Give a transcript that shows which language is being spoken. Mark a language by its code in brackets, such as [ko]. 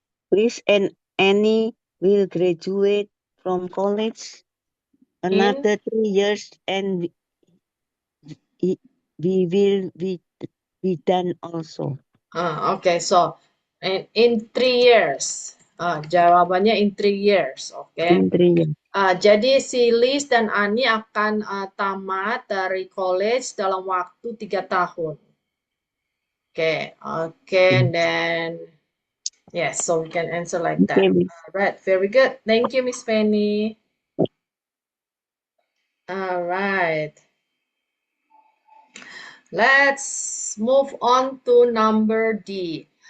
[en] Liz and Annie will graduate from college another 3 years and we will be done also. Okay, so in 3 years. [id] Jawabannya [en] in 3 years, okay? In 3 years. [id] Jadi si Liz dan Ani akan tamat dari college dalam waktu 3 tahun. [en] Okay, and then yes, so we can answer like that. All right, very good. Thank you, Miss Penny. All right. Let's move on to number D.